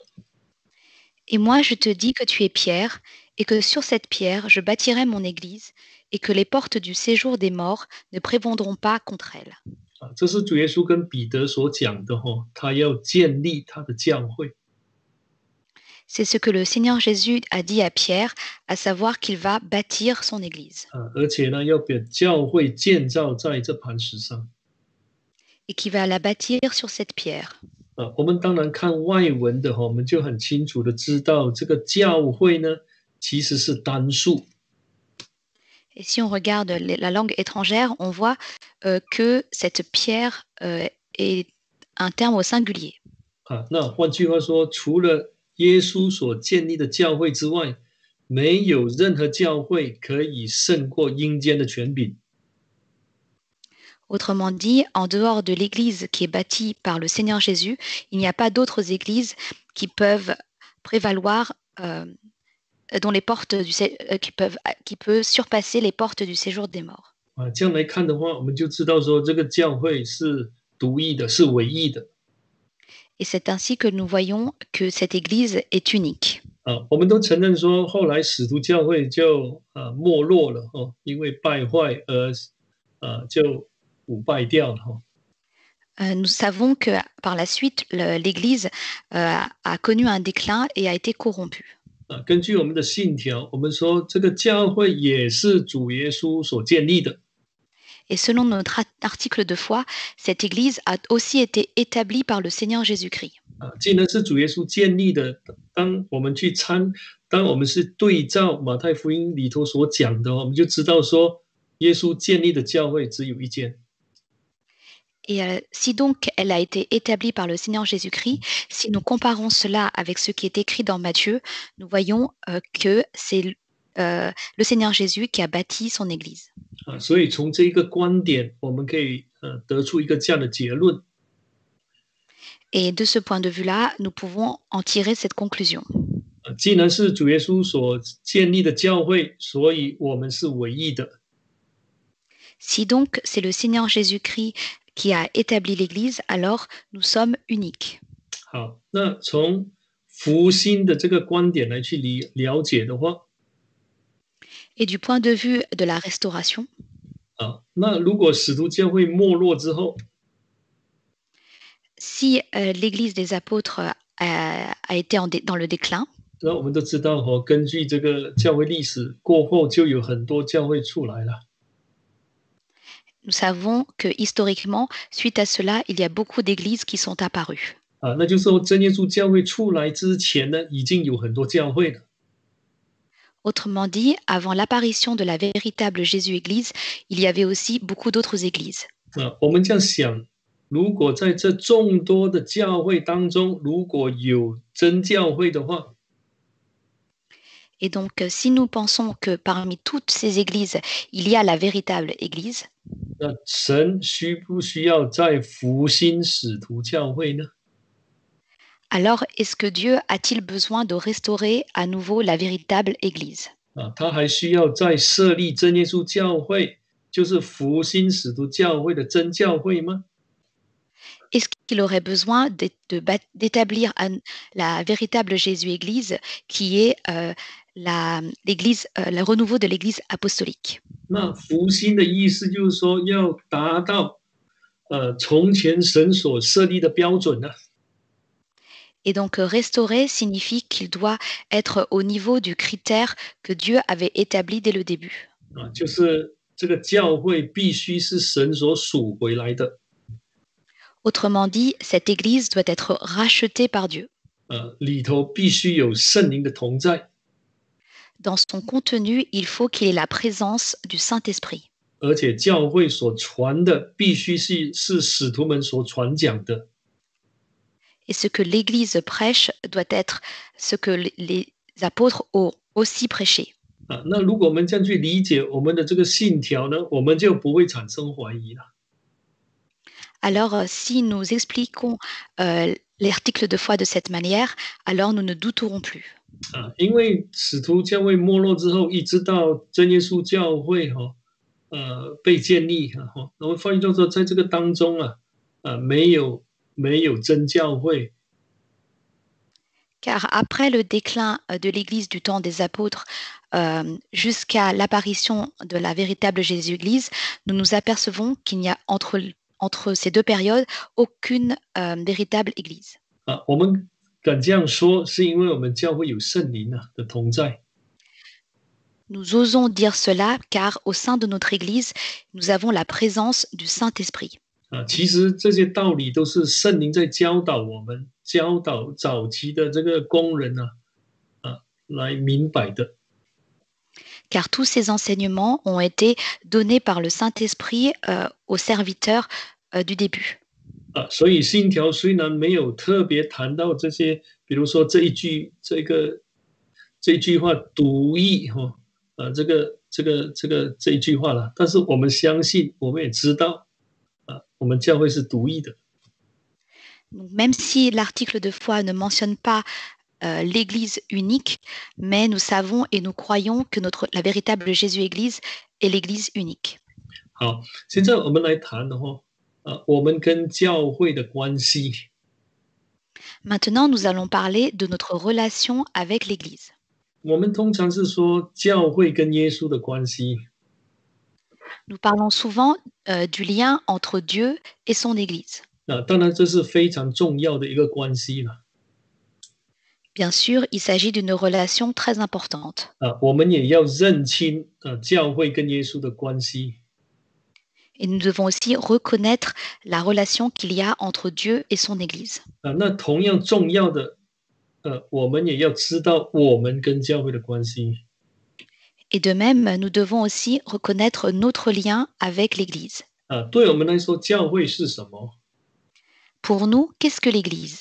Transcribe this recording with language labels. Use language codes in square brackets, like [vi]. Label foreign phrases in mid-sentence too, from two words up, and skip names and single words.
[fr] Et moi, je te dis que tu es Pierre, et que sur cette pierre, je bâtirai mon église, et que les portes du séjour des morts ne prévaudront pas contre elle. [zh] 这是主耶稣跟彼得所讲的他要建立他的教会。 [fr] C'est ce que le Seigneur Jésus a dit à Pierre, à savoir qu'il va bâtir son église. [zh] 而且呢，要把教会建造在这磐石上。 [fr] Et qu'il va la bâtir sur cette pierre. [zh] 我们当然看外文的我们就很清楚的知道，这个教会呢，其实是单数。 [fr] Et si on regarde la langue étrangère, on voit que cette pierre est un terme au singulier. [zh] 那换句话说，除了耶稣所建立的教会之外，没有任何教会可以胜过阴间的权柄。 [fr] Autrement dit, en dehors de l'Église qui est bâtie par le Seigneur Jésus, il n'y a pas d'autres églises qui peuvent prévaloir, dont les portes qui peuvent surpasser les portes du séjour des morts. [zh] 这样来看的话，我们就知道说，这个教会是独一的，是唯一的。 [fr] Et c'est ainsi que nous voyons que cette Église est unique. [zh] 我们都承认说，后来使徒教会就没落了因为败坏而就腐败掉了 [fr] Nous savons que par la suite, l'Église a connu un déclin et a été corrompue. [zh] 根据我们的信条，我们说这个教会也是主耶稣所建立的。 [fr] Et selon notre article de foi, cette Église a aussi été établie par le Seigneur Jésus-Christ. [zh] 既然是主耶稣建立的，当我们是对照马太福音里头所讲的，我们就知道说，耶稣建立的教会只有一间。 [fr] Et si donc elle a été établie par le Seigneur Jésus-Christ, si nous comparons cela avec ce qui est écrit dans Matthieu, nous voyons que c'est le Seigneur Jésus qui a bâti son Église. [zh] 所以从这一个观点，我们可以得出一个这样的结论。 [fr] Et de ce point de vue-là, nous pouvons en tirer cette conclusion. [zh] 既然是主耶稣所建立的教会，所以我们是唯一的。 [fr] Si donc c'est le Seigneur Jésus-Christ qui a établi l'Église, alors nous sommes uniques. [zh] 好，那从福音的这个观点来去了解的话， [fr] Et du point de vue de la restauration, [zh] 那如果使徒教会没落之后， [fr] si l'Église des apôtres a été dans le déclin, [zh] 那我们都知道根据这个教会历史过后，就有很多教会出来了。 [fr] nous savons que historiquement, suite à cela, il y a beaucoup d'églises qui sont apparues. [zh] 那就是说真耶稣教会出来之前呢，已经有很多教会了。 [fr] Autrement dit, avant l'apparition de la véritable Jésus-Église, il y avait aussi beaucoup d'autres églises. [zh] 我们这样想，如果在这众多的教会当中，如果有真教会的话， [fr] Et donc, si nous pensons que parmi toutes ces églises, il y a la véritable Église, [zh] 那神需不需要再复兴使徒教会呢？ [fr] alors est-ce que Dieu a-t-il besoin de restaurer à nouveau la véritable Église? [zh] 他还需要再设立真耶稣教会，就是复兴使徒教会的真教会吗？ [fr] Est-ce qu'il aurait besoin d'établir la véritable Jésus-Église qui est le renouveau de l'Église apostolique? [zh] 那复兴的意思就是说，要达到从前神所设立的标准呢、 [fr] Et donc restaurer signifie qu'il doit être au niveau du critère que Dieu avait établi dès le début. [zh] 就是这个教会必须是神所属回来的， [fr] Autrement dit, cette Église doit être rachetée par Dieu. [zh] 里头必须有圣灵的同在， [fr] Dans son contenu, il faut qu'il ait la présence du Saint-Esprit. [zh] 而且教会所传的必须是使徒们所传讲的， [fr] Et ce que l'Église prêche doit être ce que les apôtres ont aussi prêché. [zh] 那如果我们这样去理解我们的这个信条呢，我们就不会产生怀疑了。 [fr] Alors, si nous expliquons l'article de foi de cette manière, alors nous ne douterons plus. [zh] 因为使徒教会没落之后，一直到真耶稣教会被建立然后发现就是说，在这个当中没有真教会， [fr] Car après le déclin de l'Église du temps des apôtres jusqu'à l'apparition de la véritable Jésus-Église, nous nous apercevons qu'il n'y a entre ces deux périodes aucune véritable Église. [zh] 我们敢这样说，是因为我们教会有圣灵的同在。 [fr] Nous osons dire cela car au sein de notre Église, nous avons la présence du Saint-Esprit. [zh] 其实这些道理都是圣灵在教导我们，教导早期的这个工人来明白的。 [fr] Car tous ces enseignements ont été donnés par le Saint-Esprit aux serviteurs du début. [zh] 所以信条虽然没有特别谈到这些，比如说这一句话独义这一句话了，但是我们相信，我们也知道我们教会是独义的。 [fr] Même si l'article de foi ne mentionne pas l'Église unique, mais nous savons et nous croyons que la véritable Jésus-Église est l'Église unique. [zh] 好，现在我们来谈我们跟教会的关系。 [fr] Maintenant, nous allons parler de notre relation avec l'Église. [zh] 我们通常是说教会跟耶稣的关系， [fr] Nous parlons souvent du lien entre Dieu et son Église. [zh] 当然这是非常重要的一个关系了。 [fr] Bien sûr, il s'agit d'une relation très importante. [zh] 我们也要认清教会跟耶稣的关系。 [fr] Et nous devons aussi reconnaître la relation qu'il y a entre Dieu et son Église. [zh] 那同样重要的，我们也要知道我们跟教会的关系。 [fr] Et de même, nous devons aussi reconnaître notre lien avec l'Église. [zh] 对我们来说，教会是什么？ [fr] Pour nous, qu'est-ce que l'Église?